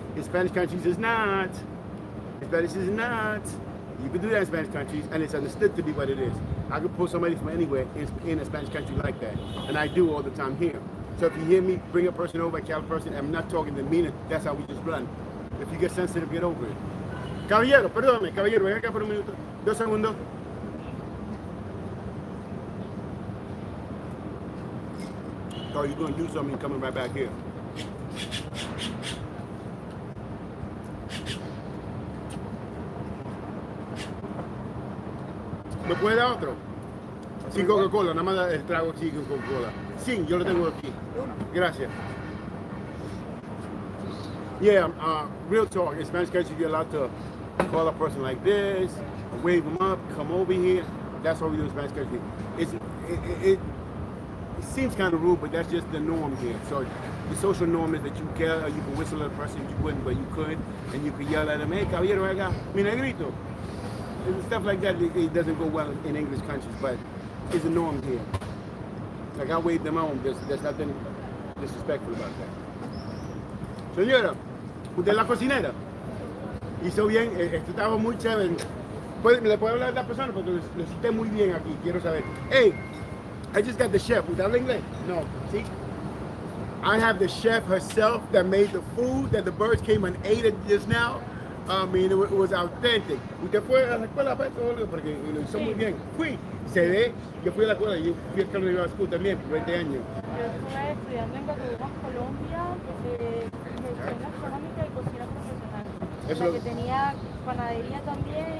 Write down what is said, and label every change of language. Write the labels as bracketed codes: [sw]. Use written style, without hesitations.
[en] In Spanish countries, it's not. In Spanish, is not. You can do that in Spanish countries, and it's understood to be what it is. I could pull somebody from anywhere in a Spanish country like that, and I do all the time here. So if you hear me bring a person over, a Cal person, I'm not talking to mean it, that's how we just run. If you get sensitive, get over it. [es] Caballero, perdóname, caballero, ven acá por un minuto. 2 segundos. [en] Oh, you're going to do something coming right back here. [es] ¿Me puede dar otro? Sin Coca-Cola, nada más el trago aquí con Coca-Cola. Sí, yo lo tengo aquí. Gracias. [en] Yeah, real talk. In Spanish country, you're allowed to call a person like this, wave them up, come over here. That's what we do in Spanish country. It seems kind of rude, but that's just the norm here. So the social norm is that you can whistle at a person, you wouldn't, but you could, and you could yell at them, hey, [es] caballero, acá, mi negrito. [en] And stuff like that, it doesn't go well in English countries, but it's a norm here. Like I wave them on, there's nothing disrespectful about that. [es] Señora, usted es la cocinera. Hizo bien, esto estaba muy chévere. ¿Le puedo hablar a la persona? Porque lo cité muy bien aquí, quiero saber. [en] Hey, I just got the chef. [es] ¿Usted habla inglés? [en] No, see? I have the chef herself that made the food that the birds came and ate it just now. I mean, it was authentic. [es] Usted fue a la escuela para esto, porque lo hizo muy bien. Fui, se ve, yo fui a la escuela, yo fui a Cartagena School también por 20 años. Yo estuve estudiando en Cartagena, Colombia, gestión gastronómica y cocina profesional. Eso La lo- que tenía panadería también y